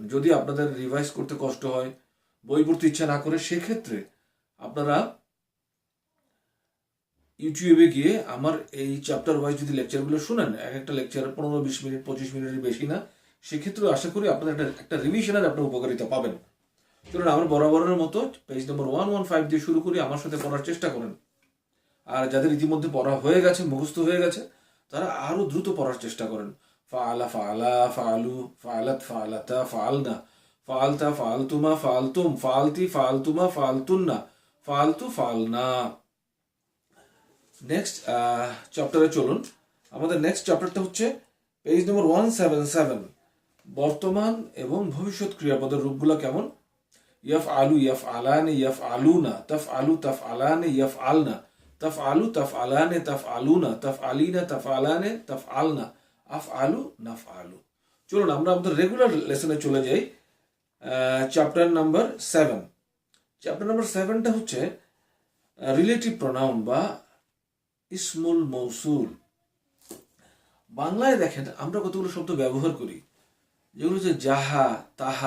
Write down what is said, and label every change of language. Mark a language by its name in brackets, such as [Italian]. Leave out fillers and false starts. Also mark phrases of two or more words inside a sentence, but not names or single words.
[Bangla] যদি আপনাদের রিভাইজ করতে কষ্ট হয়, বই পড়তে ইচ্ছা না করে, সেক্ষেত্রে আপনারা ইউটিউবে গিয়ে আমার এই [English] chapter wise [Bangla] যদি লেকচারগুলো শুনেন, এক একটা লেকচার 15-20 মিনিট 25 মিনিটের বেশি না, সেক্ষেত্রে আশা করি আপনারা একটা রিভিশনের আপনার উপকারিতা পাবেন। চলুন আমরা বরাবরের মতো [English] page number [Bangla] 115 দিয়ে শুরু করি। আমার সাথে পড়ার চেষ্টা করেন। আর যাদের ইতিমধ্যে পড়া হয়ে গেছে, মুখস্থ হয়ে গেছে, তারা আরো দ্রুত পড়ার চেষ্টা করেন। [Arabic] فَعَلَ فَعَلَا, فَعَلُوا، فَعَلَتْ فَعَلَتَا، فَعَلْنَ، فَعَلْتَ فَعَلْتُمَا، فَعَلْتُمْ، فَعَلْتِ فَعَلْتُمَا، فَعَلْتُنَّ، فَعَلْتُ فَعَلْنَا. [English] next chapter [Bangla] চলুন। আমাদের [English] next chapter [Bangla] হচ্ছে [English] page number [Bangla] 177। বর্তমান এবং ভবিষ্যৎ ক্রিয়াপদের রূপগুলো কেমন? [Arabic] يَفْعَلُ, يَفْعَلَانِ، يَفْعَلُونَ، تَفْعَلُ، تَفْعَلَانِ، يَفْعَلْنَ، تَفْعَلُ، تَفْعَلَانِ، تَفْعَلُونَ، تَفْعَلِينَ، تَفْعَلَانِ، تَفْعَلْنَ، أَفْعَلُ، نَفْعَلُ. [Bangla] চলুন আমরা আমাদের [English] regular lesson [Bangla] চলে যাই। [English] chapter number 7. chapter number [Bangla] 7টা হচ্ছে [English] relative pronoun [Bangla] বা [Arabic] الاسم الموصول. [Bangla] বাংলায় দেখেন আমরা কতগুলো শব্দ ব্যবহার করি, যেগুলো হচ্ছে যাহা, তাহা।